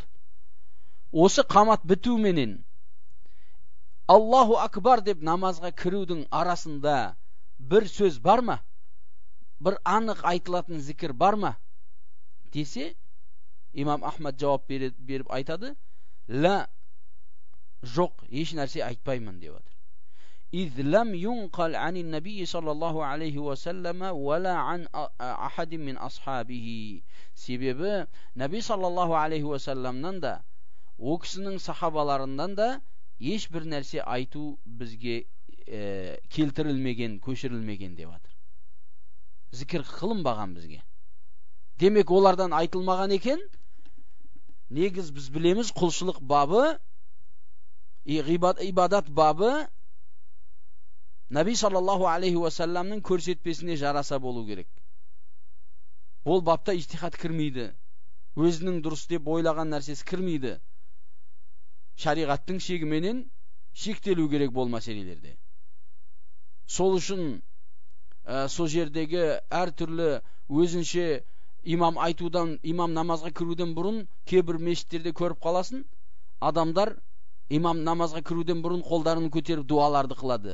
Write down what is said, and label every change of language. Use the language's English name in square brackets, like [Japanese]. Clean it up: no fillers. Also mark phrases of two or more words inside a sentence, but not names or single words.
[Kazakh] Осы қамат бітуменен [Arabic] الله أكبر [Kazakh] деп намазға кірудің арасында бір сөз бар ма? Бір анық айтылатын зікір бар ма? Десе, имам Ахмад жауап беріп айтады, ла, жоқ, еш нәрсе айтпаймын деп отыр. [Arabic] إذ لم ينقل عن النبي صلى الله عليه وسلم ولا عن أحد من أصحابه. [Kazakh] Себебі Наби [Arabic] صلى الله عليه وسلم [Kazakh] да, о кісінің сахабаларынан да ешбір нәрсе айту бізге келтірілмеген, көшірілмеген деп отыр. Зікір қылынбаған бізге. Демек олардан айтылмаған екен. Негіз біз білеміз, құлшылық бабы ибадат бабы Nabi [Arabic] صلى الله عليه وسلم [Kazakh] көрсетпесіне жараса болу керек. Ол бапта ijtihad кірмейді. Өзінің дұрыс деп ойлаған нәрсесі кірмейді. Шариғаттың шегіменен шектелу керек бол мәселелерде. Сол үшін сол жердегі әртүрлі өзінше имам айтудан, имам намазға кіруден бұрын кейбір мешіттерде көріп қаласын, адамдар имам намазға кіруден бұрын қолдарын көтеріп дуаларды қылады.